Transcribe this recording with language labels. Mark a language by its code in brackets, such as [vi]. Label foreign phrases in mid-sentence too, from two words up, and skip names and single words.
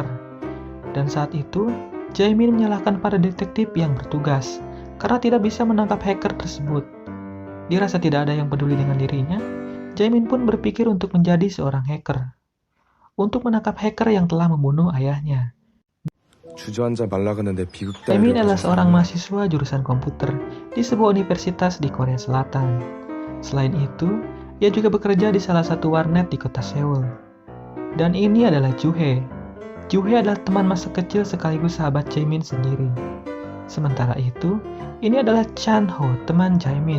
[id] Dan saat itu, Jaemin menyalahkan para detektif yang bertugas karena tidak bisa menangkap hacker tersebut. Dirasa tidak ada yang peduli dengan dirinya, Jaemin pun berpikir untuk menjadi seorang hacker. Untuk menangkap hacker yang telah membunuh ayahnya. [ko] 주저앉아 말라가는데 비극 [id] Jaemin [ko] 따위를 [id] adalah [ko] 가진 [id] seorang [ko] 사람은 [id] mahasiswa jurusan komputer di sebuah universitas di Korea Selatan. Selain itu, ia juga bekerja di salah satu warnet di kota Seoul. Dan ini adalah Joo-hae. Joo-hae adalah teman masa kecil sekaligus sahabat Jaemin sendiri. Sementara itu, ini adalah Chan-ho, teman Jaemin.